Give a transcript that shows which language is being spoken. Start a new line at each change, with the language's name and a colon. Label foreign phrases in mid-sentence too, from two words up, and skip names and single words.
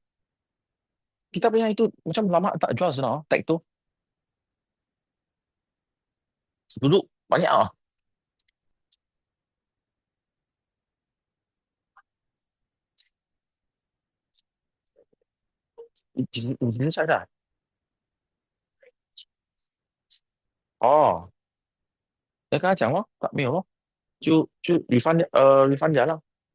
Malay: Kita punya itu macam lama tak jual sudah. Tag tu. Dulu banyak ah. Di sini saya ada.
Chinese: Oh, 你跟他讲咯，没有咯，就
English: refund refund
Chinese: 掉了。